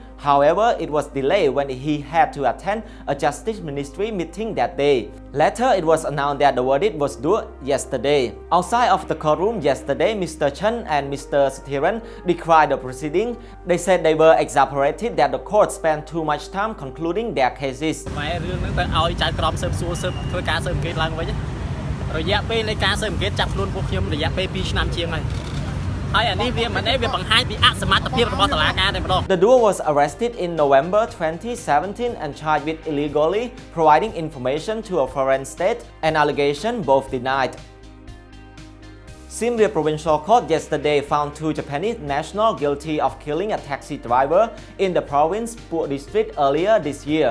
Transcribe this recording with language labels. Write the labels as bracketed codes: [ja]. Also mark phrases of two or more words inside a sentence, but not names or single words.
[en] However, it was delayed when he had to attend a Justice Ministry meeting that day. Later, it was announced that the verdict was due yesterday. Outside of the courtroom yesterday, Mr. Chen and Mr. Sothiran decried the proceeding. They said they were exasperated that the court spent too much time concluding their cases. [km] រយៈពេលនៃការស៊ើបអង្កេតចាប់ខ្លួនពួកខ្ញុំរយៈពេល2 ឆ្នាំជាងហើយ [en] The duo was arrested in November 2017 and charged with illegally providing information to a foreign state, an allegation both denied. Siem Reap Provincial Court yesterday found two Japanese nationals guilty of killing a taxi driver in the province Phu district earlier this year.